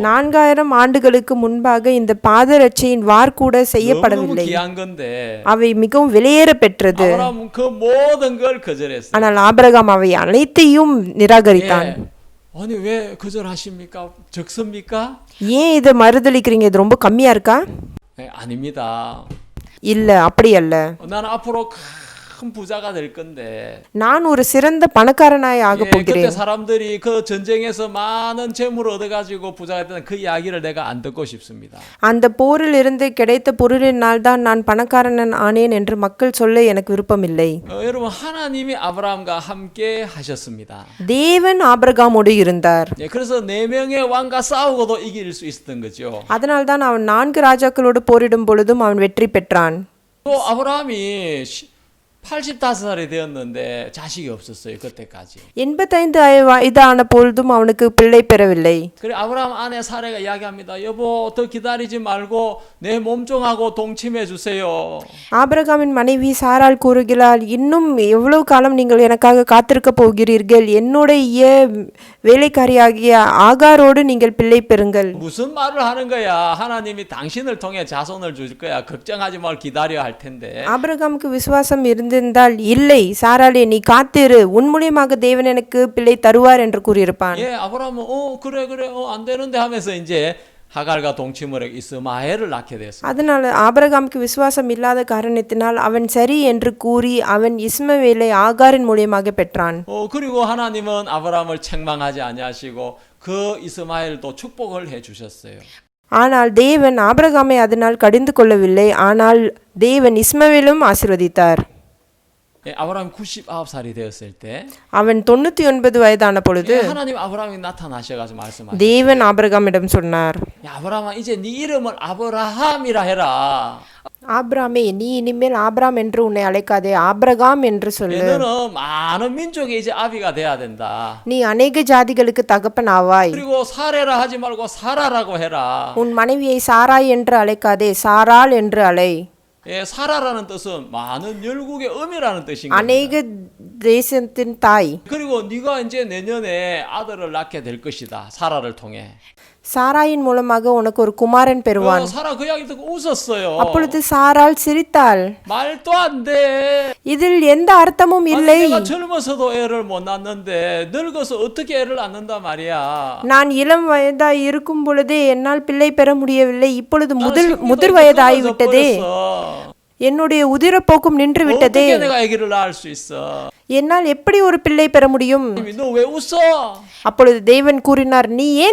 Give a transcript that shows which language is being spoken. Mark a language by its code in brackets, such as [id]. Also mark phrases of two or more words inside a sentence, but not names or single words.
[ta] 4000 ஆண்டுகளுக்கு முன்பாக இந்த பாதரட்சையின் வார் கூட [ko] 너무너무 [ta] செய்யப்படவில்லை. [ko] 귀한 건데 [ta] அவை மிகவும் விலையேற பெற்றது. [ko] 아브라함은 그 모든 걸 거절했어요. [ta] ஆனால் ஆபிரகாம் அவை அனைத்தையும் நிராகரித்தான். [ko] 예. 아니 왜 거절하십니까? 적습니까? [ta] ஏன் இதை மறுதளிக்கிறீங்க? இது ரொம்ப கம்மியா இருக்கா? [ko] 예, 아닙니다. [ta] இல்ல, அப்படி அல்ல. [ko] 나는 앞으로 큰 부자가 될 건데. [ta] நான் ஒரு சிறந்த பணக்காரனாய் ஆக [ko] 예, 그때 [ta] போகிறேன். [ko] 사람들이 그 전쟁에서 많은 재물을 얻어가지고 부자가 됐던 그 이야기를 내가 안 듣고 싶습니다. [ta] அந்த போரில் இருந்து கிடைத்த பொருளினால் தான் நான் பணக்காரன் ஆனேன் என்று மக்கள் சொல்ல எனக்கு விருப்பமில்லை. [ko] 여러분, 하나님이 아브라함과 함께 하셨습니다. [ta] தேவன் ஆபிரகாமோடு இருந்தார். [ko] 예, 그래서 4명의 왕과 싸우고도 이길 수 있었던 거죠. [ta] அதனால் தான் அவன் 4 ராஜாக்களோடு போரிடும் பொழுதும் அவன் வெற்றி பெற்றான். [ko] 또 아브라함이 85살이 되었는데 자식이 없었어요. 그때까지. [ta] 85 வயதான பொழுதும் அவனுக்கு பிள்ளை பெறவில்லை. [ko] 그래 아브라함 아내 사례가 이야기합니다. 여보, 더 기다리지 말고 내 몸종하고 동침해 주세요. [ta] ஆபிரகாமின் மனைவி சாராள் கூறுகிறாள், இன்னும் எவ்வளவு காலம் நீங்கள் எனக்காக காத்திருக்க போகிறீர்கள்? என்னுடைய வேலைக்காரியாகிய ஆகாரோடு நீங்கள் பிள்ளை பெறுங்கள். [ko] 무슨 말을 하는 거야? 하나님이 당신을 통해 자손을 줄 거야. 걱정하지 말, 기다려 할 텐데. [ta] ஆபிரகாமுக்கு விசுவாசம் இருந்திருந்தால், இல்லை சாராளே நீ காத்திரு, உன் மூலியமாக தேவன் எனக்கு பிள்ளை தருவார் என்று கூறியிருப்பான். [ko] 예, 아브라함은 그래 안 되는데 하면서 이제 하갈과 동침을 해 이스마엘을 낳게 됐어요. [ta] அதனால் ஆபிரகாமுக்கு விசுவாசம் இல்லாத காரணத்தினால் அவன் சரி என்று கூறி அவன் இஸ்மவேலை ஆகாரின் மூலியமாக பெற்றான். [ko] 그리고 하나님은 아브라함을 책망하지 아니하시고 그 이스마엘도 축복을 해 주셨어요. [ta] ஆனால் தேவன் ஆபிரகாமை அதனால் கடிந்து கொள்ளவில்லை. ஆனால் தேவன் இஸ்மவேலும் ஆசீர்வதித்தார். [ko] 예, 아브라함이 99살이 되었을 때 [ta] அவன் 99 வயதான பொழுது [ko] 예, 하나님 아브라함이 나타나셔가지고 말씀하셨어요. [ta] தேவன் ஆபிரகாமிடம் சொன்னார், [ko] 야, 아브라함아, 이제 네 이름을 아브라함이라 해라. [ta] ஆபிராமே நீ இனிமேல் ஆபிராம் என்று உன்னை அழைக்காதே, ஆபிரகாம் என்று சொல்லு. [ko] 너는 많은 민족의 이제 아비가 돼야 된다. [ta] நீ அநேக ஜாதிகளுக்கு தகப்பன் ஆவாய். [ko] 그리고 사레라 하지 말고 사라라고 해라. [ta] உன் மனைவியை சாராய் என்று அழைக்காதே, சாராள் என்று அழை. [ko] 예, 사라라는 뜻은 많은 열국의 어미라는 뜻인 겁니다. [ta] அநேக தேசத்தின் தாய். [ko] 그리고 네가 이제 내년에 아들을 낳게 될 것이다. 사라를 통해. [ta] சாராயின் மூலமாக உனக்கு ஒரு குமாரன் பெறுவான். [ko] 사라 그 이야기 듣고 웃었어요. [ta] அப்பொழுது சாராள் சிரித்தாள். [ko] 말도 안 돼. [ta] இதில் எந்த அர்த்தமும் இல்லை. [ko] 내가 젊어서도 애를 못 낳는데 늙어서 어떻게 애를 낳는다 말이야. [ta] நான் இளம் வயதாய் இருக்கும் பொழுதே என்னால் பிள்ளை பெற முடியவில்லை. இப்பொழுது [ko] 나는 [ta] முதிர் [ko] 생리도 [ta] வயதாகிவிட்டதே. [ko] 끊어져 [ta] என்னுடைய உதிரப்போக்கும் நின்று [ko] 버렸어. [ta] விட்டதே. [ko] 어떻게 내가 아기를 낳을 수 있어? [ta] என்னால் எப்படி ஒரு பிள்ளை பெற முடியும்? [ko] 너 왜 웃어? [ta] அப்பொழுது தேவன் கூறினார், நீ ஏன்